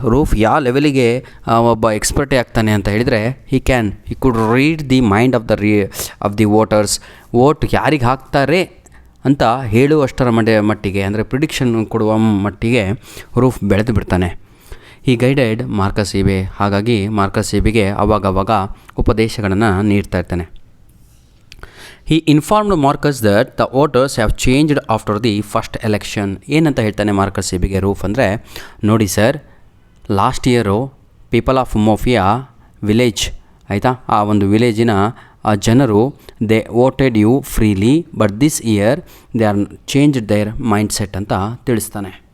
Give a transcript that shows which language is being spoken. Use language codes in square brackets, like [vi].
[kn] Roof ಯಾವ ಲೆವೆಲಿಗೆ ಒಬ್ಬ ಎಕ್ಸ್ಪರ್ಟೇ ಆಗ್ತಾನೆ ಅಂತ ಹೇಳಿದರೆ, [en] He could read the mind of the voters. [kn] Vote ಯಾರಿಗೆ ಹಾಕ್ತಾರೆ ಅಂತ ಹೇಳುವಷ್ಟರ ಮಟ್ಟಿಗೆ, ಅಂದರೆ ಪ್ರಿಡಿಕ್ಷನ್ ಕೊಡುವ ಮಟ್ಟಿಗೆ ರೂಫ್ ಬೆಳೆದು ಬಿಡ್ತಾನೆ. ಈ ಗೈಡೆಡ್ ಮಾರ್ಕಸ್ ಎಬೆ. ಹಾಗಾಗಿ ಮಾರ್ಕಸ್ ಎಬೆಗೆ ಅವಾಗವಾಗ ಉಪದೇಶಗಳನ್ನು ನೀಡ್ತಾ ಇರ್ತಾನೆ. [en] He informed Marcus that the voters have changed after the first election. [kn] ಏನಂತ ಹೇಳ್ತಾನೆ ಮಾರ್ಕಸ್ ಎಬೆಗೆ ರೂಫ್ ಅಂದರೆ, ನೋಡಿ sir, last year [en] people of ಮೋಫಿಯಾ village [kn] ಆಯಿತಾ, ಆ ಒಂದು ವಿಲೇಜಿನ ಜನರು [en] they voted you freely, but this year they are changed their mindset [kn] ಅಂತ ತಿಳಿಸ್ತಾನೆ.